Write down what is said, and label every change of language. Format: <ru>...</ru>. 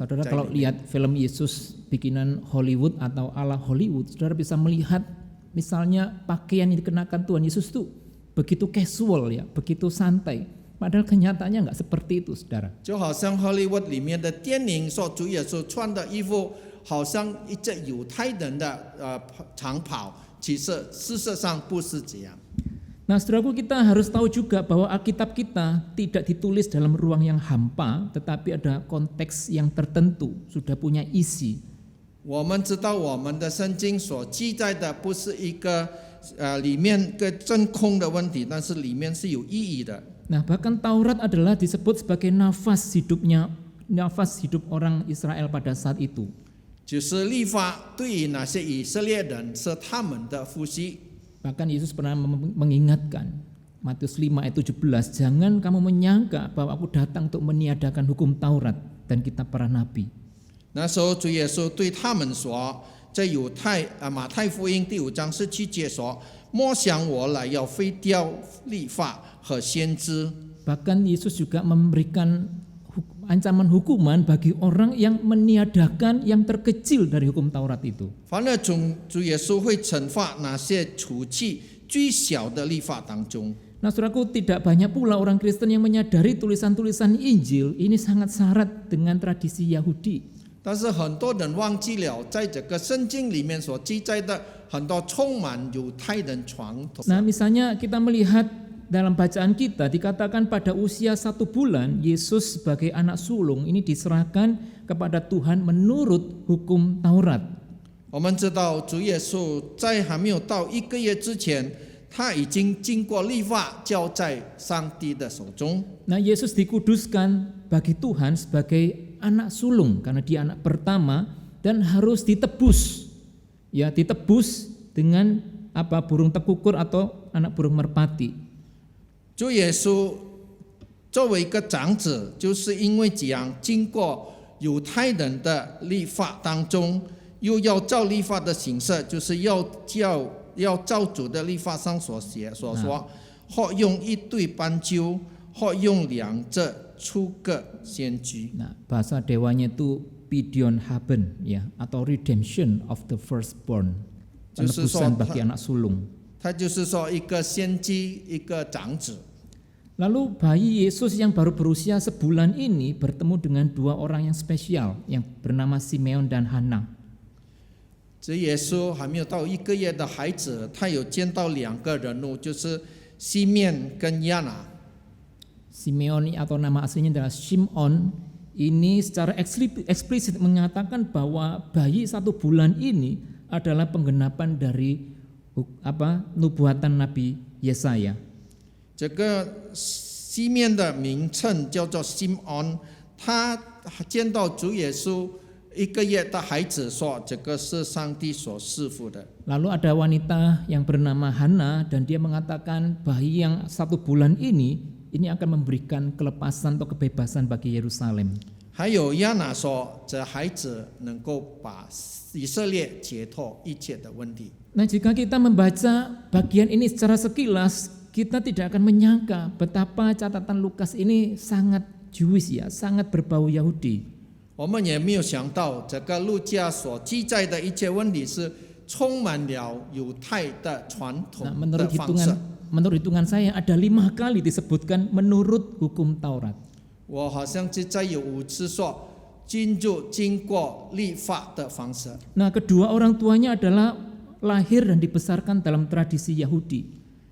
<id>Saudara kalau lihat film Yesus bikinan Hollywood atau ala Hollywood, saudara bisa melihat misalnya pakaian yang dikenakan Tuhan Yesus itu begitu casual ya, begitu santai. Padahal kenyataannya nggak seperti itu, saudara.</id> <zh>就好像 Hollywood 里面的电影说主耶稣穿的衣服，好像一件犹太人的长袍，其实事实上不是这样。</zh> <id>Nah, saudaraku, kita harus tahu juga bahwa Alkitab kita tidak ditulis dalam ruang yang hampa, tetapi ada konteks yang tertentu, sudah punya isi.</id> <zh>我们知道我们的圣经所记载的不是一个里面个真空的问题，但是里面是有意义的。</zh> <id>Nah, bahkan Taurat adalah disebut sebagai nafas hidup orang Israel pada saat itu.</id> <zh>就是律法对于那些以色列人是他们的呼吸。</zh> <id>Bahkan Yesus pernah mengingatkan, Matius 5 ayat 17, jangan kamu menyangka bahwa aku datang untuk meniadakan hukum Taurat dan kitab para nabi.</id> <zh>那时候主耶稣对他们说，在马太福音第5章17节说，莫想我来要废掉律法和先知。</zh> <id>Bahkan Yesus juga memberikan ancaman hukuman bagi orang yang meniadakan yang terkecil dari hukum Taurat itu.</id> <zh>反而主耶稣会惩罚那些除去最小的律法当中。</zh> <id>Nah, saudaraku, tidak banyak pula orang Kristen yang menyadari tulisan-tulisan Injil ini sangat syarat dengan tradisi Yahudi.</id> <zh>但是很多人忘记了，在这个圣经里面所记载的很多充满犹太人传统。</zh> <id>Nah, misalnya kita melihat dalam bacaan kita dikatakan pada usia 1 bulan Yesus sebagai anak sulung ini diserahkan kepada Tuhan menurut hukum Taurat.</id> <zh>我们知道主耶稣在还没有到1个月之前，他已经经过律法交在上帝的手中。</zh> <id>Nah, Yesus dikuduskan bagi Tuhan sebagai anak sulung karena dia anak pertama dan harus ditebus. Ya, ditebus dengan burung tekukur atau anak burung merpati.</id> <zh>主耶稣作为一个长子，就是因为这样经过犹太人的律法当中，又要照律法的形式，就是要照主的律法上所说，或用一对斑鸠，或用2只出个先知。</zh> <id>Nah, bahasa dewanya itu Pidion Haben ya, atau</id> <en>redemption of the firstborn,</en> <id>penebusan bagi anak sulung.</id> <zh>他就是说一个先知，一个长子。</zh> <id>Lalu bayi Yesus yang baru berusia sebulan ini bertemu dengan 2 orang yang spesial yang bernama Simeon dan Hana.</id> <zh>这耶稣还没有到1个月的孩子，他有见到2个人物，就是西面跟亚拿。</zh> <id>Simeon atau nama aslinya adalah Shimon, ini secara eksplisit mengatakan bahwa bayi 1 bulan ini adalah penggenapan dari nubuatan Nabi Yesaya.</id> <zh>这个西面的名称叫做西安，他见到主耶稣1个月的孩子说，这个是上帝所赐福的。</zh> <id>Lalu ada wanita yang bernama Hana dan dia mengatakan bayi yang 1 bulan ini akan memberikan kelepasan atau kebebasan bagi Yerusalem.</id> <zh>还有亚拿说，这孩子能够把以色列解脱一切的问题。</zh> <id>Nah, jika kita membaca bagian ini secara sekilas, kita tidak akan menyangka betapa catatan Lukas ini sangat Jewish ya, sangat berbau Yahudi.</id> <zh>我们也没有想到，这个路加所记载的一切问题是充满了犹太的传统的方式。</zh> <id>Menurut hitungan saya ada 5 kali disebutkan menurut hukum Taurat.</id> <zh>我好像记载有5次说经过律法的方式。</zh> <id>Nah, kedua orang tuanya adalah lahir dan dibesarkan dalam tradisi Yahudi.</id>